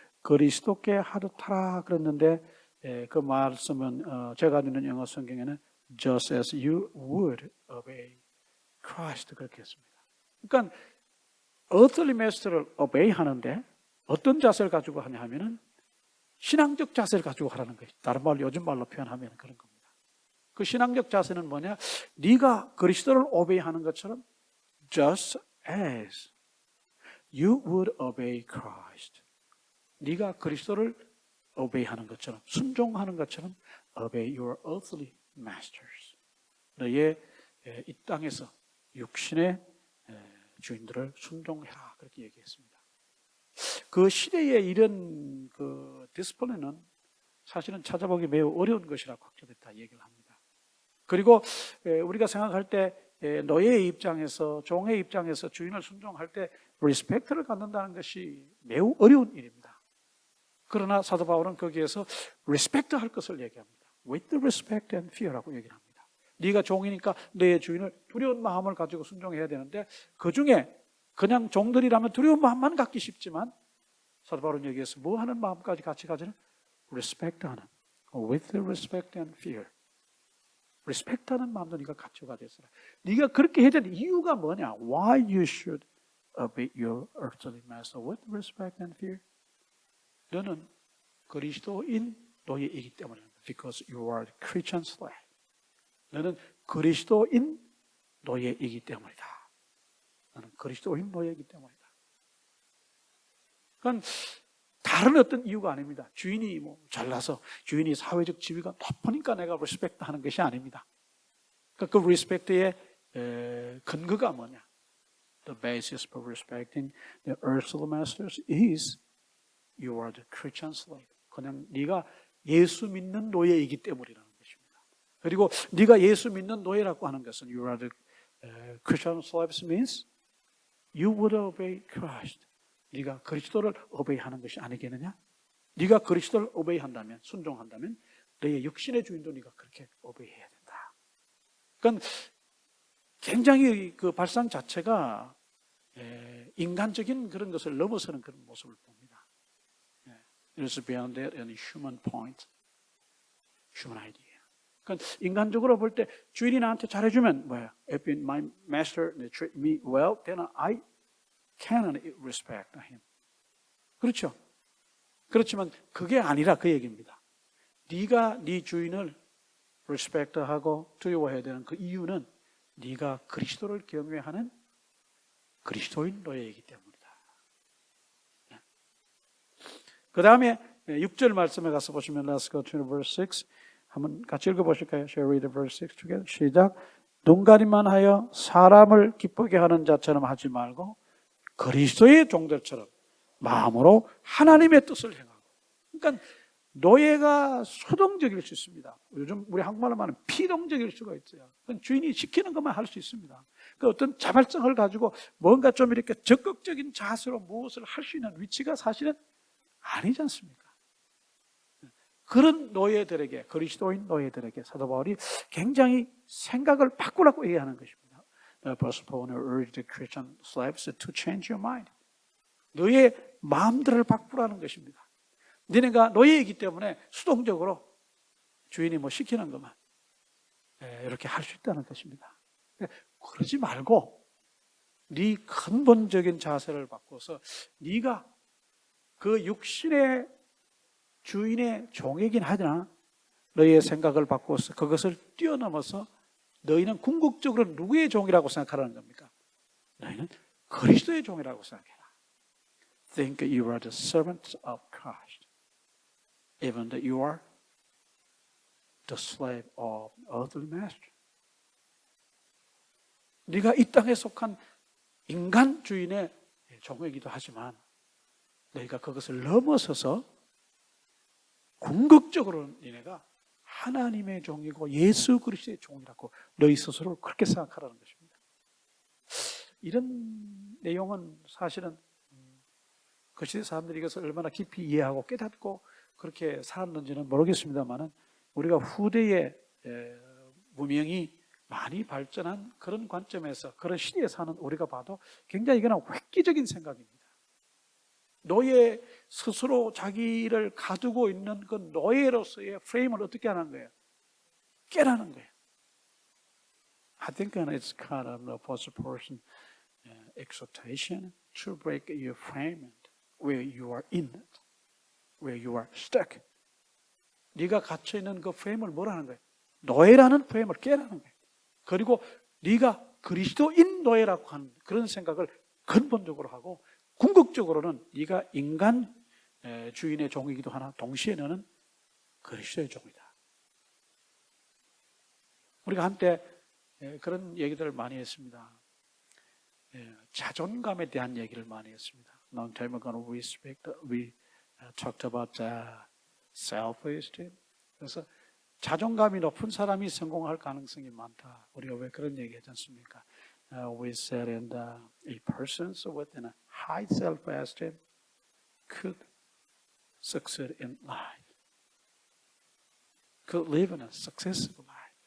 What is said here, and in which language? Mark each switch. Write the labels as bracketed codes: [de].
[ko] 그리스도께 하도타라 그랬는데 그 말씀은 제가 읽는 영어 성경에는 [en] just as you would obey Christ [ko] 그렇게 했습니다. 그러니까 earthly master를 obey 하는데 어떤 자세를 가지고 하냐 하면은 신앙적 자세를 가지고 하라는 것이 다른 말로 요즘 말로 표현하면 그런 겁니다. 그 신앙적 자세는 뭐냐? 네가 그리스도를 obey 하는 것처럼 [en] just as you would obey Christ. [ko] 네가 그리스도를 obey 하는 것처럼 순종하는 것처럼 [en] obey your earthly masters. [ko] 너의 이 땅에서 육신의 주인들을 순종해라 그렇게 얘기했습니다. 그 시대에 이런 그 디스플레이는 사실은 찾아보기 매우 어려운 것이라고 학자들이 다 얘기를 합니다. 그리고 우리가 생각할 때 노예의 입장에서 종의 입장에서 주인을 순종할 때 리스펙트를 갖는다는 것이 매우 어려운 일입니다. 그러나 사도 바울은 거기에서 리스펙트 할 것을 얘기합니다. [en] With the respect and fear라고 [ko] 얘기를 합니다. 네가 종이니까 내 주인을 두려운 마음을 가지고 순종해야 되는데 그 중에 그냥 종들이라면 두려운 마음만 갖기 쉽지만 사도 바울은 여기에서 뭐 하는 마음까지 같이 가지는 respect하는 [en] with the respect and fear. [ko] respect하는 마음도 네가 갖추어가 됐어라. 네가 그렇게 해야 되는 이유가 뭐냐? [en] Why you should obey your earthly master with respect and fear? [ko] 너는 그리스도인 노예이기 때문에 [en] because you are a Christian slave. [ko] 너는 그리스도인 노예이기 때문이다. 너는 그리스도인 노예이기 때문이다. 그건 다른 어떤 이유가 아닙니다. 주인이 뭐 잘나서 주인이 사회적 지위가 높으니까 내가 리스펙트 하는 것이 아닙니다. 그러니까 그 리스펙트의 근거가 뭐냐? [en] The basis for respecting the earthly masters is you are the Christian slave. [ko] 그냥 네가 예수 믿는 노예이기 때문이라는 것입니다. 그리고 네가 예수 믿는 노예라고 하는 것은 [en] you are the Christian slaves means you would obey Christ. [ko] 네가 그리스도를 오베이하는 것이 아니겠느냐? 네가 그리스도를 오베이한다면, 순종한다면 너의 육신의 주인도 네가 그렇게 오베이해야 된다. 그러니까 굉장히 그 발상 자체가 인간적인 그런 것을 넘어서는 그런 모습을 봅니다. [en] It is beyond that and human point, human idea. [ko] 그러니까 인간적으로 볼 때 주인이 나한테 잘해주면 뭐야? [en] If my master treat me well, then I can respect him. [ko] 그렇죠? 그렇지만 그게 아니라 그 얘기입니다. 네가 네 주인을 respect하고 두려워해야 되는 그 이유는 네가 그리스도를 경외하는 그리스도인 노예이기 때문이다. 그 다음에 6절 말씀에 가서 보시면 [en] Let's go to verse 6. [ko] 한번 같이 읽어보실까요? [en] Shall we read the verse 6 together? [ko] 시작. 눈가림만 하여 사람을 기쁘게 하는 자처럼 하지 말고 그리스도의 종들처럼 마음으로 하나님의 뜻을 행하고. 그러니까 노예가 수동적일 수 있습니다. 요즘 우리 한국말로 말하면 피동적일 수가 있어요. 주인이 시키는 것만 할 수 있습니다. 그 어떤 자발성을 가지고 뭔가 좀 이렇게 적극적인 자세로 무엇을 할 수 있는 위치가 사실은 아니지 않습니까? 그런 노예들에게, 그리스도인 노예들에게 사도 바울이 굉장히 생각을 바꾸라고 얘기하는 것입니다. [en] Apostle Paul urged the Christian slaves to change your mind. [ko] 너의 마음들을 바꾸라는 것입니다. 너네가 노예이기 때문에 수동적으로 주인이 뭐 시키는 것만 이렇게 할 수 있다는 것입니다. 그러지 말고 네 근본적인 자세를 바꿔서 네가 그 육신의 주인의 종이긴 하지나 너의 생각을 바꿔서 그것을 뛰어넘어서 너희는 궁극적으로 누구의 종이라고 생각하라는 겁니까? 너희는 그리스도의 종이라고 생각해라. [en] Think you are the servants of Christ. even that you are the slave of earthly master. [ko] 네가 이 땅에 속한 인간 주인의 종이기도 하지만 너희가 그것을 넘어서서 궁극적으로는 너희가 하나님의 종이고 예수 그리스도의 종이라고 너희 스스로를 그렇게 생각하라는 것입니다. 이런 내용은 사실은 그 시대 사람들이 이것을 얼마나 깊이 이해하고 깨닫고 그렇게 살았는지는 모르겠습니다만은 우리가 후대에 문명이 많이 발전한 그런 관점에서 그런 시대에 사는 우리가 봐도 굉장히 이거는 획기적인 생각입니다. 노예 스스로 자기를 가두고 있는 그 노예로서의 프레임을 어떻게 하는 거예요? 깨라는 거예요. [en] I think it's kind of the first person exhortation to break your frame where you are in it, where you are stuck. [ko] 네가 갇혀 있는 그 프레임을 뭐라는 거예요? 노예라는 프레임을 깨라는 거예요. 그리고 네가 그리스도인 노예라고 하는 그런 생각을 근본적으로 하고 궁극적으로는 네가 인간 주인의 종이기도 하나 동시에 너는 그리스도의 종이다. 우리가 한때 그런 얘기들을 많이 했습니다. 자존감에 대한 얘기를 많이 했습니다. [en] Long time ago we talked about self-esteem. [ko] 그래서 자존감이 높은 사람이 성공할 가능성이 많다. 우리가 왜 그런 얘기 하지 않습니까? [en] We said and a person with a high self-esteem could succeed in life, could live in a successful life.